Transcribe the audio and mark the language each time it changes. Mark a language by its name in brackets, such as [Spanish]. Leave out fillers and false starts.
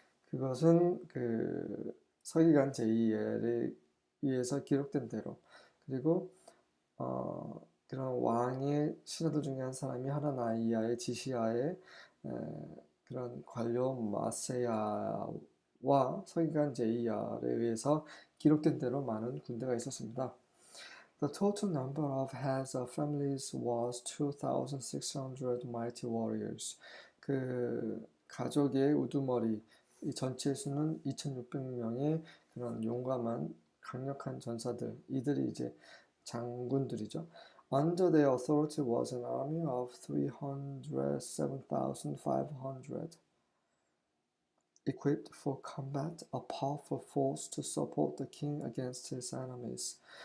[Korean] 그것은 그 서기관 제이엘에 의해서 기록된 대로 그리고 그런 왕의 신하들 중에 한 사람이 하나나이아의 지시하에 그런 관료 마세야와 서기관 제이알에 의해서 기록된 대로 많은 군대가 있었습니다. [English] The total number of heads of families was 2,600 mighty warriors. [Korean] 그 가족의 우두머리 이 전체 수는 2,600명의 그런 용감한 강력한 전사들, 이들이 이제 장군들이죠. [English] Under their authority was an army of 307,500, equipped for combat, a powerful force to support the king against his enemies.